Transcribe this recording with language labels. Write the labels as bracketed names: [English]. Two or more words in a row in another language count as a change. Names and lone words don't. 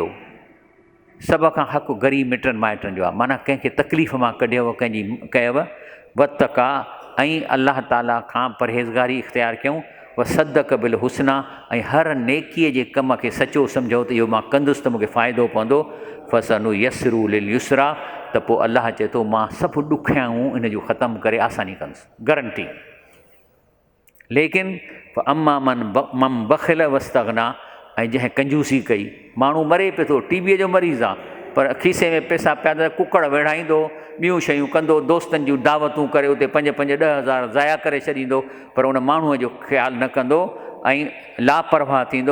[Sindhi] सभ खां हक़ु ग़रीब मिटनि माइटनि जो आहे, माना कंहिंखे तकलीफ़ मां कढियव, कंहिंजी कयव। वतका, ऐं अल्लाह ताला खां परहेज़गारी इख़्तियार कयूं। [Arabic] وصدق بالحسنى, [Sindhi] ऐं हर नेकीअ जे कम खे सचो सम्झो त इहो मां कंदुसि त मूंखे फ़ाइदो पवंदो। [Arabic] فسنيسره لليسرى, [Sindhi] त पोइ अल्लाह चए थो मां सभु ॾुखियाऊं इन जूं ख़तमु करे आसानी कंदुसि, गारंटी। लेकिन [Arabic] وأما من بخل واستغنى, [Sindhi] ऐं जंहिं कंजूसी कई, माण्हू मरे पियो थो, टीबीअ जो मरीज़ आहे, पर खीसे में पैसा पिया त कुकड़ वेड़ाईंदो, ॿियूं शयूं कंदो, दोस्तनि जूं दावतूं करे उते 5-5, 10 हज़ार ज़ाया करे छॾींदो, पर उन माण्हूअ जो ख़्यालु न कंदो, ऐं लापरवाह थींदो।